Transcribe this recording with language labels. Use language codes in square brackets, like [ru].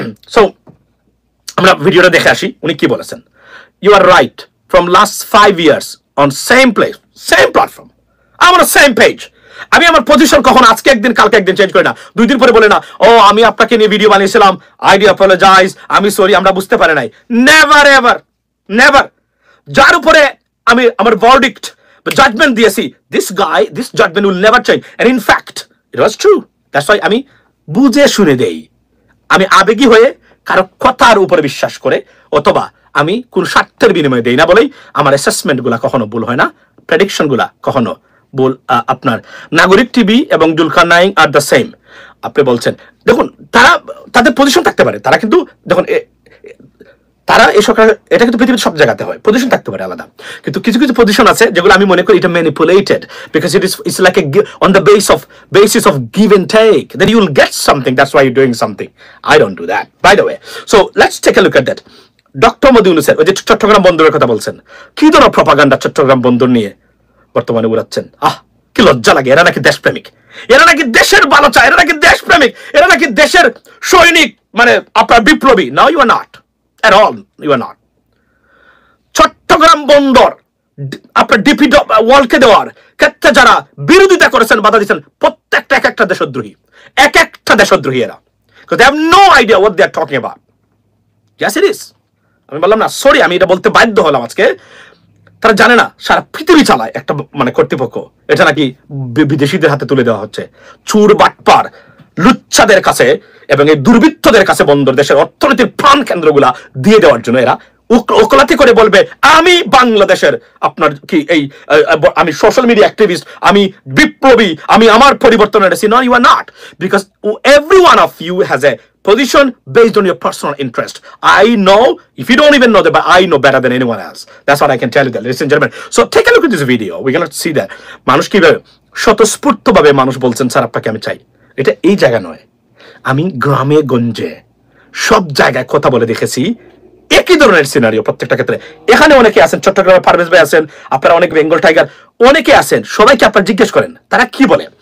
[bn] So আমরা ভিডিওটা দেখে আসি উনি কি বলেছেন। [en] You are right, from last 5 years on same place, same platform, I'm on the same page. [bn] আমি আমার পজিশন কখন আজকে একদিন কালকে একদিন চেঞ্জ করি না। 2 দিন পরে বলে না, ও আমি আপনাকে নিয়ে ভিডিও বানিয়েছিলাম, [en] I do apologize, [bn] আমি সরি, আমরা বুঝতে পারি নাই। Never ever, never. যার উপরে আমি আমার ভার্ডিক্ট জাজমেন্ট দিয়েছি, [en] this guy, this judgment will never change, and in fact it was true. That's why [bn] আমি বুঝে শুনে দেই। আমি আবেগী হয়ে কারো কথার উপরে বিশ্বাস করে অথবা আমি কোন স্বার্থের বিনিময়ে দেই না বলেই আমার অ্যাসেসমেন্ট গুলা কখনো ভুল হয় না, প্রেডিকশন গুলা কখনো ভুল। আপনার নাগরিক টিভি এবং জুলকারনাইন [en] Are the same. [bn] আপনি বলছেন, দেখুন তাদের পজিশন থাকতে পারে, তারা কিন্তু দেখুন তারা এই সরকার, এটা কিন্তু পৃথিবীর সব জায়গাতে হয়, পজিশন থাকতে পারে আলাদা, কিন্তু কিছু কিছু পজিশন আছে যেগুলো আমি মনে করি এটা manipulated, [en] Because it's like on the basis of give and take, then you will get something, that's why you're doing something. I don't do that, by the way. So let's take a look at that. [bn] Doctor Modi ইউনূসের ওই যে চট্টগ্রাম বন্দরের কথা বলছেন, কি ধরনের propaganda Chittagong বন্দর নিয়ে বর্তমানে উড়াচ্ছেন। কি লজ্জা লাগে। এরা নাকি দেশপ্রেমিক, এরা নাকি দেশের ভালো চায়, এরা নাকি দেশপ্রেমিক, এরা নাকি দেশের সৈনিক, মানে আপনার বিপ্লবী। [en] Now you are not at all, you are not. [bn] Chittagong বন্দর আপনার ডিপি ওয়ার্ল্ডকে দেওয়ার ক্ষেত্রে যারা বিরোধিতা করেছেন, বাধা দিচ্ছেন, প্রত্যেকটা এক একটা দেশদ্রোহী, এক একটা দেশদ্রোহী এরা, [en] because they have no idea what they are talking about. Yes it is. [bn] আমি বললাম না, সরি, আমি এটা বলতে বাধ্য হলাম আজকে। তারা জানে না সারা পৃথিবী চালায় একটা মানে কর্তৃপক্ষ, এটা নাকি বিদেশিদের হাতে তুলে দেওয়া হচ্ছে। চুর বাটপার লুচ্ছাদের কাছে এবং এই দুর্বৃত্তদের কাছে বন্দর দেশের অর্থনীতির প্রাণ কেন্দ্রগুলা দিয়ে দেওয়ার জন্য এরা ওকলাতি করে বলবে, আমি বাংলাদেশের আপনার কি এই আমি সোশ্যাল মিডিয়া অ্যাক্টিভিস্ট, আমি বিপ্লবী, আমি আমার পরিবর্তন এনেছি। [en] No, you are not, because every one of you has a position based on your personal interest. I know, if you don't even know that, but I know better than anyone else. That's what I can tell you that, ladies and gentlemen. So take a look at this video. We're going to see that [bn] মানুষ কিভাবে স্বতঃস্ফূর্তভাবে মানুষ বলছেন, sir আপনাকে আমি চাই। এটা এই জায়গা নয়, আমি গ্রামে গঞ্জে সব জায়গায় কথা বলে দেখেছি একই ধরনের সিনারিও প্রত্যেকটা ক্ষেত্রে। এখানে অনেকে আছেন, চট্টগ্রামের পারভেজ ভাই আছেন, আপনারা অনেক বেঙ্গল টাইগার অনেকে আছেন, সবাইকে আপনারা জিজ্ঞেস করেন তারা কি বলে।